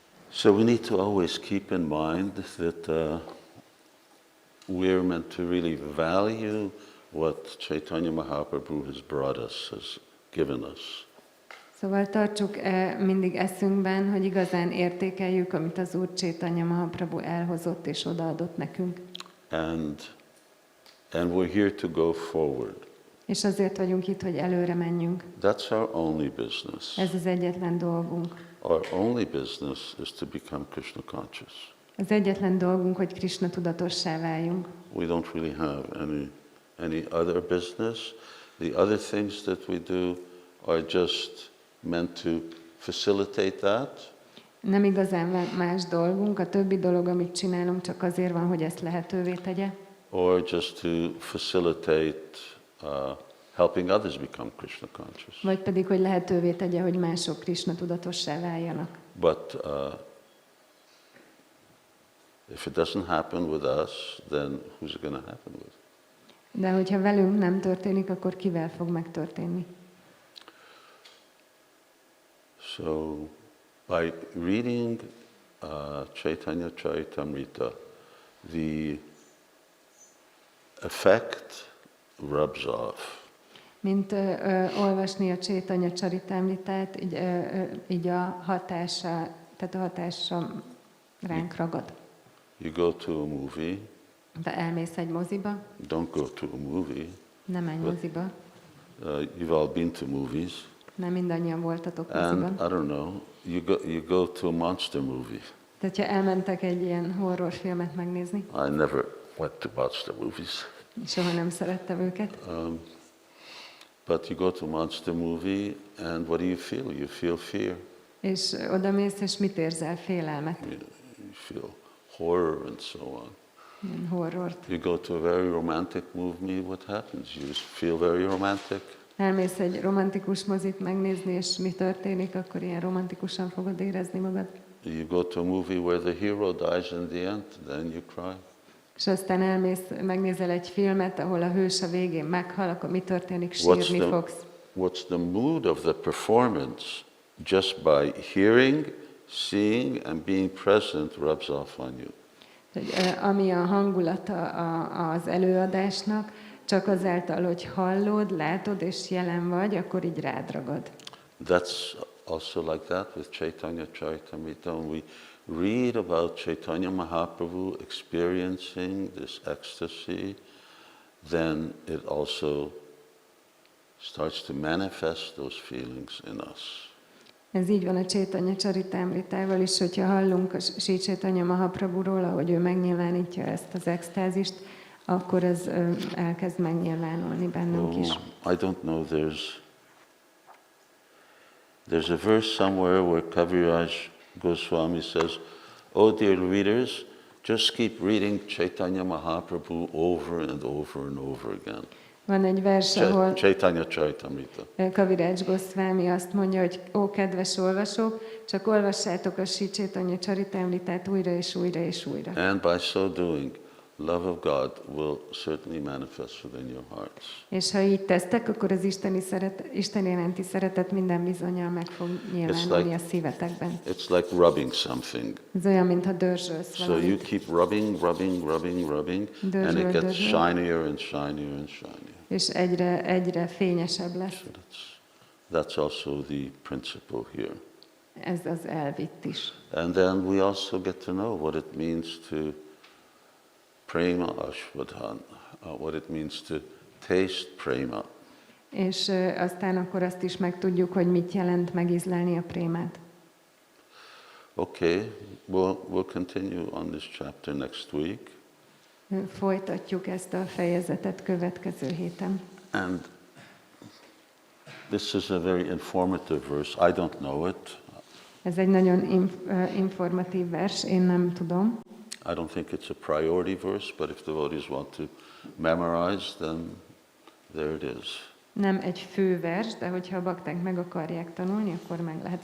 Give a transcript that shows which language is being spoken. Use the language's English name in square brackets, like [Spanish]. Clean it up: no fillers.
[English] So we need to always keep in mind that we're meant to really value what Chaitanya Mahaprabhu has brought us, has given us. [Hungarian] Szóval tartsuk mindig eszünkben, hogy igazán értékeljük, amit az Úr Chaitanya Mahaprabhu elhozott és odaadott nekünk. [English] And we're here to go forward. [Hungarian] És azért vagyunk itt, hogy előre menjünk. [English] That's our only business. [Hungarian] Ez az egyetlen dolgunk. [English] Our only business is to become Krishna conscious. [Hungarian] Az egyetlen dolgunk, hogy Krishna tudatossá váljunk. [English] We don't really have any other business. The other things that we do are just meant to facilitate that. [Hungarian] Nem igazán van más dolgunk, a többi dolog, amit csinálunk, csak azért van, hogy ezt lehetővé tegye. [English] Or just to facilitate helping others become Krishna conscious. [Hungarian] Vagy pedig, hogy lehetővé tegye, hogy mások Krishna tudatossá váljanak. [English] But if it doesn't happen with us, then who's it going to happen with? [Hungarian] De hogyha velünk nem történik, akkor kivel fog megtörténni? [English] So, by reading Caitanya-caritāmṛta, the effect rubs off. [Hungarian] mint olvasni a Caitanya-caritāmṛtát, így a hatása, tehát a hatása ránk ragad. [English] You go to a movie, [Hungarian] De elmész egy moziba, [English] don't go to a movie. [Hungarian] nem menj moziba, [English] You've all been to movies. [Hungarian] nem mindannyian voltatok [English] And [Hungarian] moziban. [English] I don't know, you go to a monster movie. [Hungarian] Tehát, ha elmentek egy ilyen horrorfilmet megnézni, [English] I never went to watch the movies. [Hungarian] soha nem szerettem őket, [English] But you go to a monster movie, and what do you feel? You feel fear. [Hungarian] és oda mész, és mit érzel? Félelmet, [English] You feel horror and so on. [Hungarian] ilyen horrort. [English] You go to a very romantic movie, what happens? You just feel very romantic. [Hungarian] Elmész egy romantikus mozit megnézni, és mi történik, akkor ilyen romantikusan fogod érezni magad. [English] You go to a movie where the hero dies in the end, then you cry. [Hungarian] És aztán elmész, megnézel egy filmet, ahol a hős a végén meghal, akkor mi történik? Sírni fogsz. [English] What's the mood of the performance? Just by hearing, seeing, and being present rubs off on you. [Hungarian] Ami a hangulata az előadásnak, csak azáltal, hogy hallod, látod és jelen vagy, akkor így rád ragad. [English] That's also like that with Caitanya-caritāmṛta. When we read about Chaitanya Mahaprabhu experiencing this ecstasy, then it also starts to manifest those feelings in us. [Hungarian] Ez így van a Caitanya-caritāmṛtával is, hogyha hallunk a Sri Caitanya Mahaprabhuról, ahogy ő megnyilvánítja ezt az extázist, akkor ez elkezd megnyilvánulni bennünk is. [English] I don't know, there's a verse somewhere where Kaviraj Goswami says, "Oh dear readers, just keep reading Chaitanya Mahaprabhu over and over and over again." [Hungarian] Van egy vers, ahol Caitanya-caritāmṛta. Kaviraj Goswami azt mondja, hogy ó, kedves olvasók, csak olvassátok a Sri Caitanya-caritāmṛtát újra és újra és újra. [English] And by so doing, love of God will certainly manifest within your hearts. [Hungarian] És ha így tesztek, akkor az Isten iránti szeretet minden bizonnyal meg fog nyilvánulni a szívetekben. [English] It's like rubbing something. [Hungarian] Ez olyan, mintha dörzsölsz [English] So you [Hungarian] valamit. [English] keep rubbing, and it gets shinier and shinier and shinier. [Hungarian] És egyre fényesebb lesz. [English] That's also the principle here. [Hungarian] Ez az elv itt is. [English] And then we also get to know what it means to prema ashvadhan, what it means to taste prema. [Hungarian] És aztán akkor azt is megtudjuk, hogy mit jelent megízlelni a prémát. [English] Okay, we'll continue on this chapter next week. [Hungarian] Folytatjuk ezt a fejezetet következő héten. [English] And this is a very informative verse. I don't know it. [Hungarian] Ez egy nagyon informatív vers, én nem tudom. [English] I don't think it's a priority verse, but if devotees want to memorize, then there it is. [Hungarian] Nem egy fő vers, de hogyha a bakták meg akarják tanulni, akkor meg lehet.